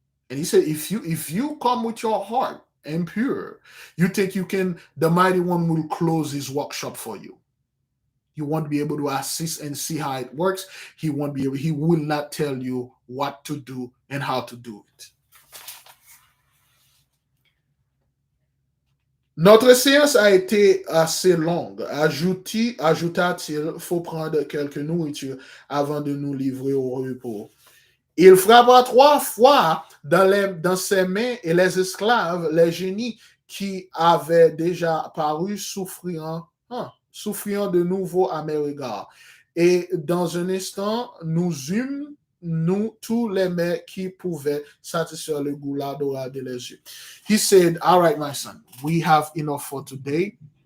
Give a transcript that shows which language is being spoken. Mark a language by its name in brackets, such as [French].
[English] And he said, if you come with your heart and pure, you think you can, the Mighty One will close his workshop for you. You won't be able to assist and see how it works. He won't be able, he will not tell you what to do and how to do it. [French] Notre séance a été assez longue. Ajouta-t-il, faut prendre quelques nourritures avant de nous livrer au repos. Il frappa 3 fois dans ses mains et les esclaves, les génies qui avaient déjà paru souffrant de nouveau à mes regards. Et dans un instant, nous eûmes, nous, tous les mets qui pouvaient satisfaire le goût l'odorat de les yeux. [English] He said, all right, my son, we have enough for today.